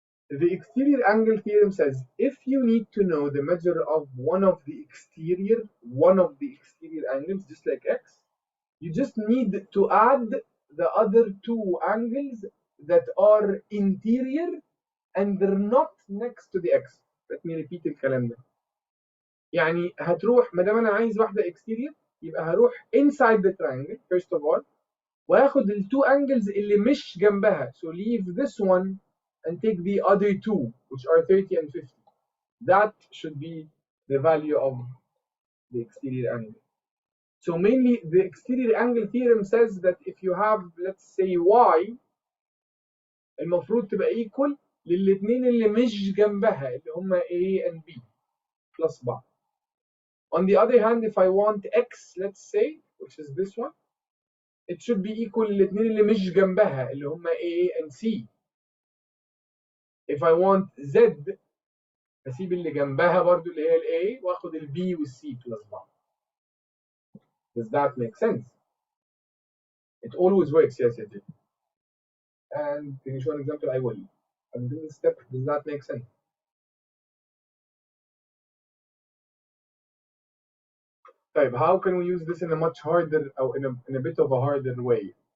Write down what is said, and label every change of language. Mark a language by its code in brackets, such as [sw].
[en] The exterior angle theorem says if you need to know the measure of one of the exterior angles, just like x, you just need to add the other two angles that are interior and they're not next to the x. Let me repeat [ar] الكلام ده. يعني هتروح ما دام انا عايز واحده exterior يبقى هروح [en] inside the triangle first of all [ar] وهاخد ال two angles اللي مش جنبها. [en] So leave this one and take the other two, which are 30 and 50. That should be the value of the exterior angle. So mainly the exterior angle theorem says that if you have, let's say, y, [ar] المفروض تبقى [en] equal للاثنين [ar] اللي مش جنبها اللي هما A [en] and B plus بعض. On the other hand, if I want x, let's say, which is this one, it should be equal للاثنين [ar] اللي مش جنبها اللي هما A [en] and C. If I want z, [ar] هسيب اللي جنبها برضو اللي هي ال A واخد ال B وال C [en] plus بعض. Does that make sense? It always works, yes, it did. And can you show an example? I will. And this step, does that make sense? [ar] طيب, [en] how can we use this in a much harder, or in a bit of a harder way?